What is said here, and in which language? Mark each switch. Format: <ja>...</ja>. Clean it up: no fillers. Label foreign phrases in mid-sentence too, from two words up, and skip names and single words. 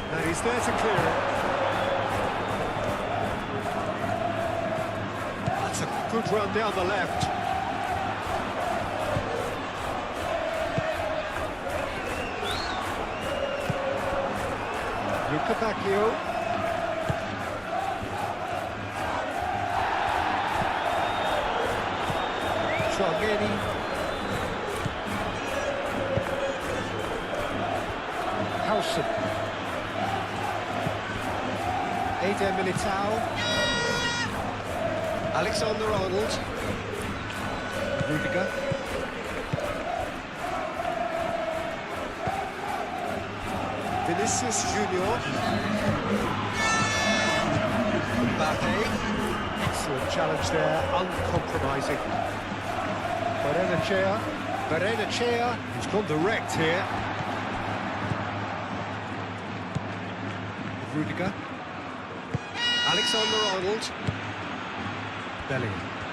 <en>He's there to clear it. That's a good run down the left. Luca Bacchio. Trogeni. Howson. Eder Militao. Alexander-Arnold. Rudiger. Vinicius Junior. Mbappe. Excellent challenge there, uncompromising. Barrenechea, he's gone direct here. Rudiger. Alexander-Arnold. Bellingham.</en>